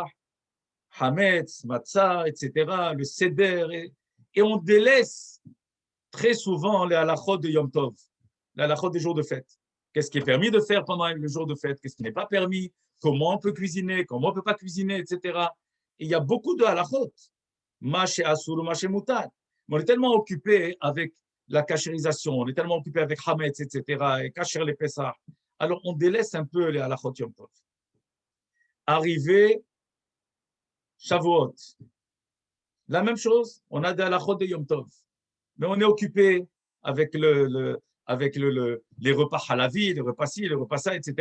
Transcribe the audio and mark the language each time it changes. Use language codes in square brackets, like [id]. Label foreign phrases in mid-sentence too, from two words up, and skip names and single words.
[fr] Hametz, Matzah, etc., le Seder, et on délaisse très souvent les halachot de Yom Tov, les halachot des jours de fête. Qu'est-ce qui est permis de faire pendant le jour de fête? Qu'est-ce qui n'est pas permis? Comment on peut cuisiner? Comment on ne peut pas cuisiner, etc. Et il y a beaucoup de halachot. [he] מה אסור, מה מותר. [fr] On est tellement occupé avec la cachérisation, on est tellement occupé avec Hametz, etc., et cacher les Pessah. Alors, on délaisse un peu les halachot Yom Tov. Arrivé Shavuot. La même chose, on a des halachot de Yom Tov. Mais on est occupé avec, les repas halavi, les repas ci, les repas ça, etc.